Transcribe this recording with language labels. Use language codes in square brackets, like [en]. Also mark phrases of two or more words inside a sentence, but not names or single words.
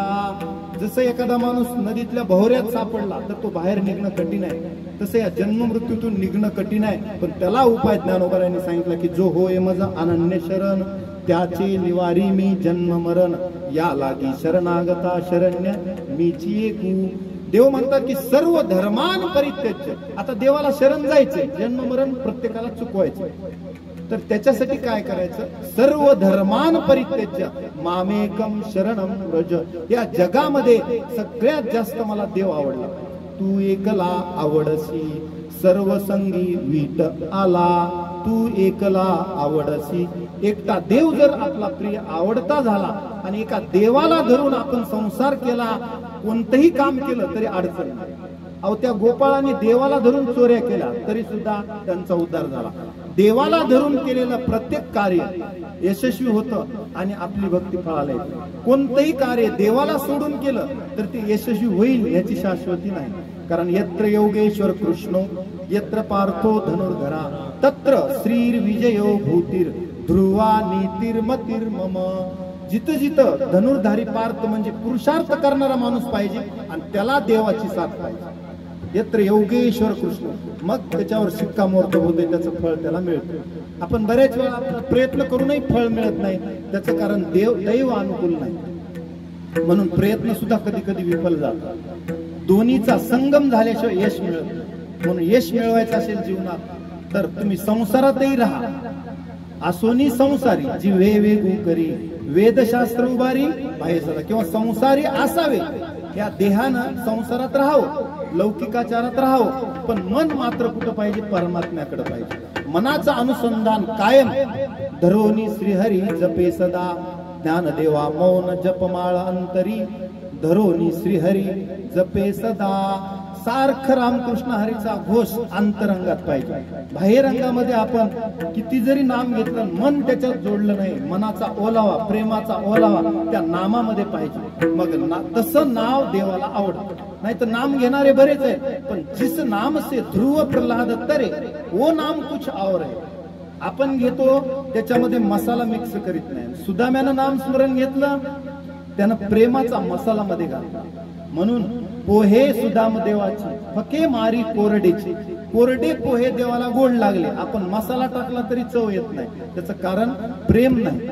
[mr] जसं एखादा माणूस नदीतल्या भोवऱ्यात सापडला तर तो बाहेर निघणं कठीण आहे, तसं या जन्म मृत्यूतून निघणं कठीण आहे। पण त्याला उपाय ज्ञानोबारांनी सांगितला की जो होय मज अनन्य शरण त्याचे निवारी मी जन्म मरण, या लागी शरणागता शरण्य मीची एकू। देव म्हणतात की [sa] सर्व धर्मान परित्यज्य। [mr] आता देवाला शरण जायचंय, जन्म मरण प्रत्येकाला चुकवायचं, तर त्याच्यासाठी काय करायचं, [sa] सर्व धर्मान परित्यज्य मामेकम शरणम व्रज। [mr] या जगामध्ये सगळ्यात जास्त मला देव आवडला, तू एकला आवडसी सर्व संगी वीट आला, तू एकला आवडसी। एकटा देव जर आपला प्रिय आवडता झाला आणि एका देवाला धरून आपण संसार केला, कोणतंही काम केलं तरी अडचण नाही। अहो त्या गोपाळाने देवाला धरून चोऱ्या केल्या तरी सुद्धा त्यांचा उद्धार झाला। देवाला धरून केलेलं प्रत्येक कार्य यशस्वी होतं आणि आपली भक्ती फळाला येते। कोणतंही कार्य देवाला सोडून केलं तर ते यशस्वी होईल याची शाश्वती नाही, कारण [sa] यत्र योगेश्वर कृष्णो यत्र पार्थो धनुर्धरा तत्र श्रीर विजयो भूतीर ध्रुवा नीतिर्मतिर् मम। [mr] जिथं जिथं धनुर्धारी पार्थ म्हणजे पुरुषार्थ करणारा माणूस पाहिजे आणि त्याला देवाची साथ पाहिजे। [sa] यत्र योगेश्वर कृष्ण, [mr] मग त्याच्यावर शिक्कामोर्तब होते, त्याचं फळ त्याला मिळतं। आपण बऱ्याच वेळा प्रयत्न करूनही फळ मिळत नाही, त्याचं कारण दैव अनुकूल नाही, म्हणून प्रयत्न सुद्धा कधी कधी विफल जातात। दोन्हीचा संगम झाल्याशिवाय यश मिळत नाही। म्हणून यश मिळवायचं असेल जीवनात तर तुम्ही संसारातही राहा, असोनी संसारी जी वेगवेगळी करी वेदशास्त्र उभारी बाहेर सदा, किंवा संसारी असावे या देहानं संसारात राहावं, लौकिकाचारात राहावं, पण मन मात्र कुठं पाहिजे, परमात्म्याकडे पाहिजे। मनाचं अनुसंधान कायम धरोनी श्रीहरी जपे सदा, ज्ञानदेवा मौन जपमाळ अंतरी धरोनी श्रीहरी जपे सदा। सारखं रामकृष्ण हरीचा घोष अंतरंगात पाहिजे। बाहेरंगामध्ये आपण किती जरी नाम घेतलं, मन त्याच्यात जोडलं नाही, मनाचा ओलावा प्रेमाचा ओलावा त्या नामामध्ये पाहिजे, मग तसं नाव देवाला आवडतं। नाही तर नाम घेणारे बरेच आहेत, पण [hi] जिस नाम से ध्रुव प्रल्हाद तरे वो नाम कुछ और है। [mr] आपण घेतो त्याच्यामध्ये मसाला मिक्स करीत नाही। सुदाम्यानं नाम स्मरण घेतलं, त्यानं प्रेमाचा मसाला मध्ये घातला। म्हणून पोहे सुदाम देवाची फके मारी कोरडेची, कोरडे पोहे देवाला गोड लागले, आपण मसाला टाकला तरी चव येत नाही, त्याचं कारण प्रेम नाही।